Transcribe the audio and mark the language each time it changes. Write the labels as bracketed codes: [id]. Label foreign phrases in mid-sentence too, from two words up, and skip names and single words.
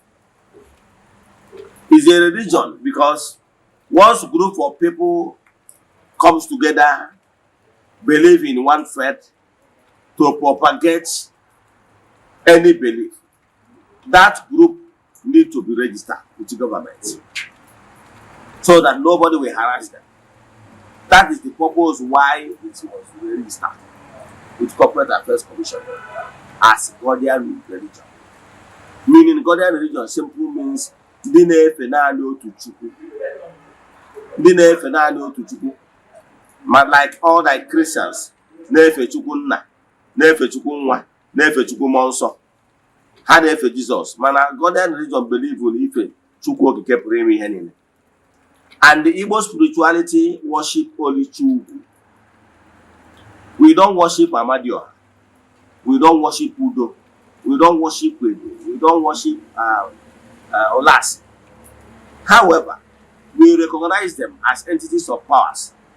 [en] It's a religion because once a group of people comes together, believe in one faith, to propagate any belief, that group need to be registered with the government so that nobody will harass them. That is the purpose why it was registered with Corporate Affairs Commission as Ghanaian religion. Meaning Ghanaian religion simply means [ig] ndị na-efe naanị otu Chukwu. [en] Like all like Christians, [ig] na-efe Chukwu Nna, na-efe Chukwu Nwa, na-efe Chukwu Mmụọ Nsọ. Ha na-efe Jesus. Mana [en] Ghanaian religion believe in [ig] ife Chukwu Okike pụrụ ime ihe niile. [en] And the Igbo spirituality worship only Chukwu. We don't worship Amadioha. We don't worship Udo. We don't worship Kwedu. We don't worship Olas. However, we recognize them as entities of powers.